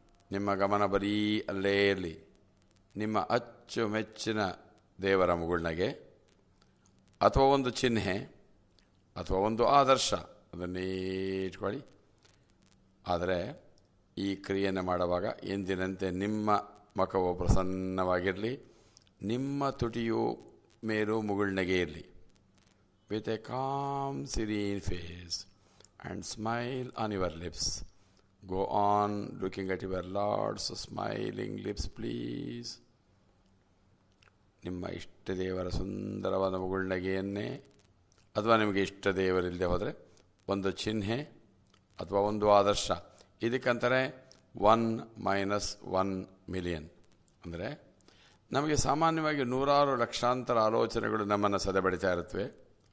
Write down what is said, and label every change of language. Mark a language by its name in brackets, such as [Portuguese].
[Kannada] ನಿಮ್ಮ ಗಮನ ಬರೀ ಅಲ್ಲೇ ಇರಲಿ. ನಿಮ್ಮ ಅಚ್ಚುಮೆಚ್ಚಿನ ದೇವರ ಮುಗುಳ್ನಗೆ ಅಥವಾ ಒಂದು ಚಿಹ್ನೆ ಅಥವಾ ಒಂದು ಆದರ್ಶ, ಅದನ್ನೇ ಇಟ್ಕೊಳ್ಳಿ. ಆದರೆ ಈ ಕ್ರಿಯೆಯನ್ನು ಮಾಡುವಾಗ ಎಂದಿನಂತೆ ನಿಮ್ಮ ಮುಖವು ಪ್ರಸನ್ನವಾಗಿರಲಿ, ನಿಮ್ಮ ತುಟಿಯು ಮೇಲೂ ಮುಗುಳ್ನಗೆ ಇರಲಿ. [English] With a calm serene face and smile on your lips. Go on looking at your Lord's smiling lips, please. [Kannada] ನಿಮ್ಮ ಇಷ್ಟ ದೇವರ ಸುಂದರವಾದ ಮುಗುಳ್ನಗೆಯನ್ನೇ, ಅಥವಾ ನಿಮಗೆ ಇಷ್ಟ ದೇವರಿಲ್ಲದೆ ಹೋದರೆ ಒಂದು ಚಿಹ್ನೆ ಅಥವಾ ಒಂದು ಆದರ್ಶ. ಇದಕ್ಕಂತಾರೆ 1-1,000,000. ಅಂದರೆ ನಮಗೆ ಸಾಮಾನ್ಯವಾಗಿ ನೂರಾರು ಲಕ್ಷಾಂತರ ಆಲೋಚನೆಗಳು ನಮ್ಮನ್ನು ಸದೆಬಡಿತಾ ಇರುತ್ತವೆ.